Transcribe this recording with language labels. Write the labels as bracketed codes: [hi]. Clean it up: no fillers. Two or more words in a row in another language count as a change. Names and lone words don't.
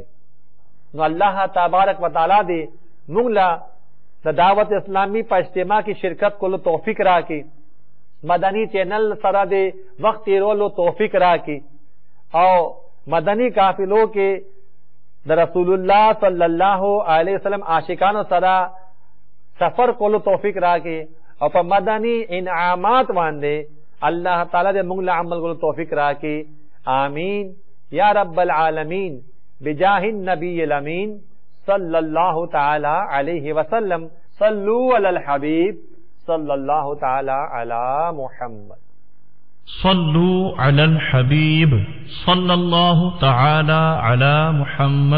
[ps] نو [ar] الله تبارک وتعالی [ps] دې موږ له د دعوت اسلامی په اجتماع کې شرکت کولو توفیق راکړي، مدنی چینل سره د وخت تیرولو توفیق راکړي او مدنی قافلو کې د [ar] رسول الله صلی الله علیه وسلم [ps] عاشقانو سره سفر کولو توفیق راکړي او په مدنی انعامات باندې [ar] الله تعالی [ps] دې موږ له عمل کولو توفیق راکړي. [ar] آمین یا رب العالمین بجاه النبی الامین صلی اللہ تعالی علیہ وسلم. صلو علی الحبیب صلی اللہ تعالی علی محمد. صلو علی الحبیب صلی اللہ تعالی علی محمد.